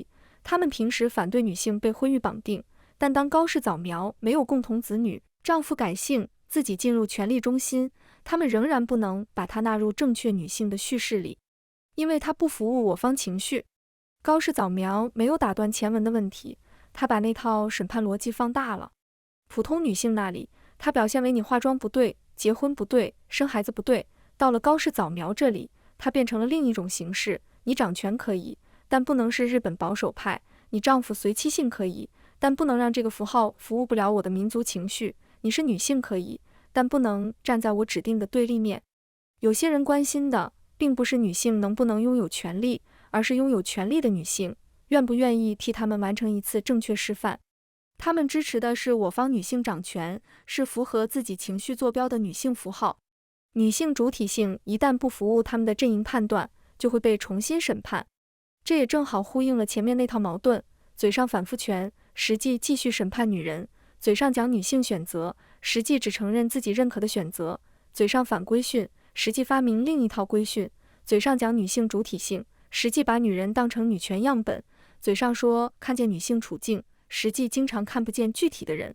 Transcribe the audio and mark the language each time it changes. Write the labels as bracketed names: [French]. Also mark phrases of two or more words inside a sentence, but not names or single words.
[Chinese] 他們平時反對女性被婚育綁定，但當高市早苗沒有共同子女，丈夫改姓，自己進入權力中心，他們仍然不能把她納入正確女性的敘事裡。因為他不服務我方情緒。高市早苗沒有打斷前文的問題，他把那套審判邏輯放大了。普通女性那裡，他表現為你化妝不對，結婚不對，生孩子不對。到了高市早苗這裡，他變成了另一種形式，你掌權可以，但不能是日本保守派。你丈夫隨妻姓可以，但不能讓這個符號服務不了我的民族情緒。你是女性可以，但不能站在我指定的對立面。有些人關心的並不是女性能不能擁有權利，而是擁有權利的女性願不願意替她們完成一次正確示範。他們支持的是我方女性掌權，是符合自己情緒坐標的女性符號。女性主體性一旦不服務他們的陣營判斷，就會被重新審判。這也正好呼應了前面那套矛盾：嘴上反夫權，實際繼續審判女人；嘴上講女性選擇，實際只承認自己認可的選擇；嘴上反規訓，實際發明另一套規訓；嘴上講女性主體性，實際把女人當成女權樣本；嘴上說看見女性處境，實際經常看不見具體的人。